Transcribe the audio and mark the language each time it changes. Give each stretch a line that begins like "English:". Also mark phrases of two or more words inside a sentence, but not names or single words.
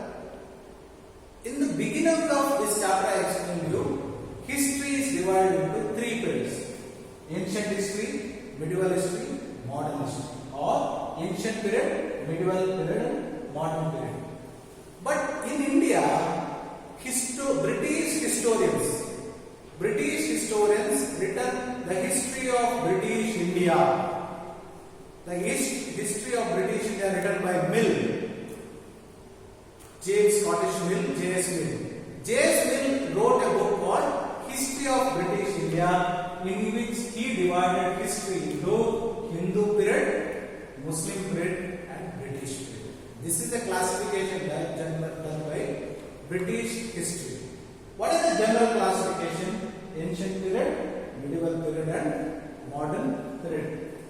English: In the beginning of this chapter, I explained you, history is divided into three periods: ancient history, medieval history, modern history, or ancient period, medieval period, modern period. But in India, British historians written the history of British India. The history of British India written by Mill. James Scottish Mill, J.S. Mill. J.S. Mill wrote a book called History of British India, in which he divided history into Hindu period, Muslim period and British period. This is the classification done by British history. What is the general classification? Ancient period, medieval period and modern period.